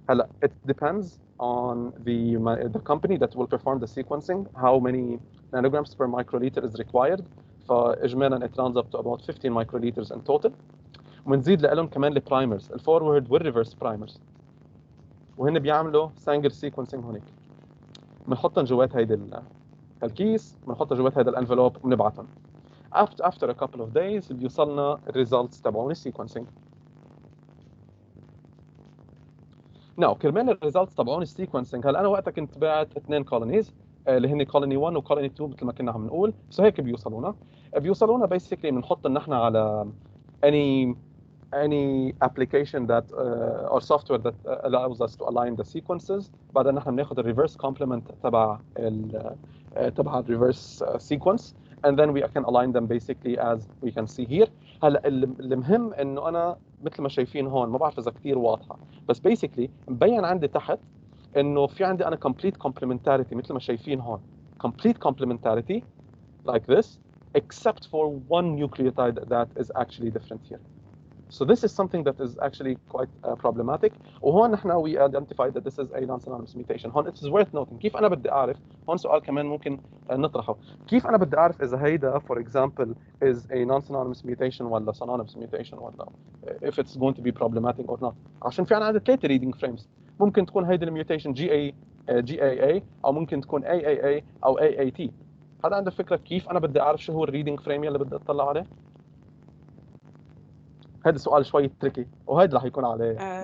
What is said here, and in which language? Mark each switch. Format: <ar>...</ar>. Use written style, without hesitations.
<en>هلا it depends on the company that will perform the sequencing how many nanograms per microliter is required. فاجمالا it runs up to about 15 microliters in total.</en> <ar>وبنزيد لهم كمان البرايمرز الفورورد والريفرس برايمرز وهن بيعملوا سانجل سيكونسينج هونيك. بنحطهم جوات هيدي الكيس، بنحطها جوات هيدا الانفلوب وبنبعثهم.</ar> <en>after a couple of days</en> <ar>بيوصلنا الريزلتس تبعون السيكونسينج. ناو كرمال الريزلتس تبعون السيكونسينج هلا انا وقتها كنت باعت 2 كولونيز اللي هن كولوني 1 وكولوني 2 مثل ما كنا عم نقول. سو هيك بيوصلونا بيسكلي بنحط نحن على</ar> <en>any application that or software that allows us to align the sequences.</en> <ar>بعدين نحن بناخذ الريفرس كومبلمنت تبع الريفرس</ar> <en>sequence and then we can align them basically as we can see here.</en> <ar>هلا المهم انه انا مثل ما شايفين هون ما بعرف اذا كثير واضحه بس basically مبين عندي تحت انه في عندي انا complete complementarity مثل ما شايفين هون complete complementarity</ar> <en>like this except for one nucleotide that is actually different here. So this is something that is actually quite problematic.</en> <ar>وهون نحن</ar> <en>we identified that this is a non-synonymous mutation.</en> <ar>هون it is worth noting كيف أنا بدي أعرف، هون سؤال كمان ممكن نطرحه، كيف أنا بدي أعرف إذا هيدا for example</ar> <en>is a non-synonymous mutation</en> <ar>ولا synonymous mutation ولا</ar> <en>if it's going to be problematic or not.</en> <ar>عشان في عندنا 3 reading frames، ممكن تكون هيدي الميوتيشن GAA أو ممكن تكون AAA أو AAT. هذا عنده فكرة كيف أنا بدي أعرف شو هو الريدنج فريم اللي بدي أطلع عليه؟ هذا سؤال شوي تريكي وهذا راح يكون عليه</ar>